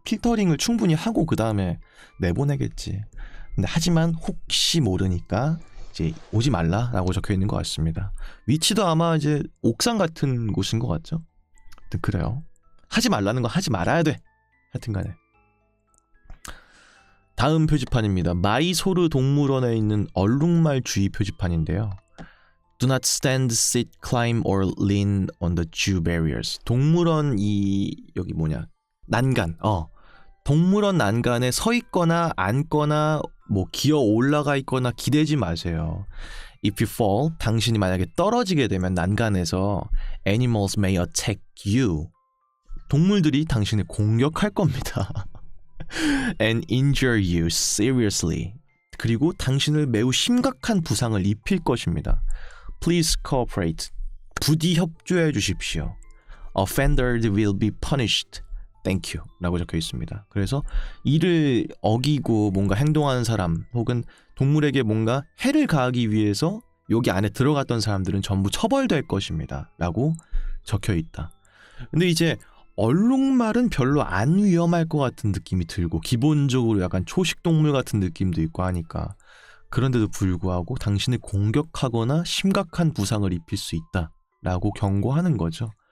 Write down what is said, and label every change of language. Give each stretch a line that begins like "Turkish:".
Korean: 필터링을 충분히 하고 그 다음에 내보내겠지. 근데 하지만 혹시 모르니까 이제 오지 말라라고 적혀 있는 것 같습니다. 위치도 아마 이제 옥상 같은 곳인 것 같죠. 하여튼 그래요. 하지 말라는 건 하지 말아야 돼. 하여튼간에. 다음 표지판입니다. 마이소르 동물원에 있는 얼룩말 주의 표지판인데요.
English: Do not stand, sit, climb or lean on the zoo barriers.
Korean: 동물원 여기 뭐냐? 난간. 동물원 난간에 서 있거나 앉거나 뭐 기어 올라가 있거나 기대지 마세요.
English: If you fall,
Korean: 당신이 만약에 떨어지게 되면 난간에서
English: animals may attack you.
Korean: 동물들이 당신을 공격할 겁니다.
English: And injure you seriously.
Korean: 그리고 당신을 매우 심각한 부상을 입힐 것입니다.
English: Please cooperate.
Korean: 부디 협조해 주십시오.
English: Offenders will be punished. Thank you.
Korean: 라고 적혀 있습니다. 그래서 이를 어기고 뭔가 행동하는 사람 혹은 동물에게 뭔가 해를 가하기 위해서 여기 안에 들어갔던 사람들은 전부 처벌될 것입니다. 라고 적혀 있다. 근데 이제 얼룩말은 별로 안 위험할 것 같은 느낌이 들고 기본적으로 약간 초식동물 같은 느낌도 있고 하니까 그런데도 불구하고 당신을 공격하거나 심각한 부상을 입힐 수 있다라고 경고하는 거죠.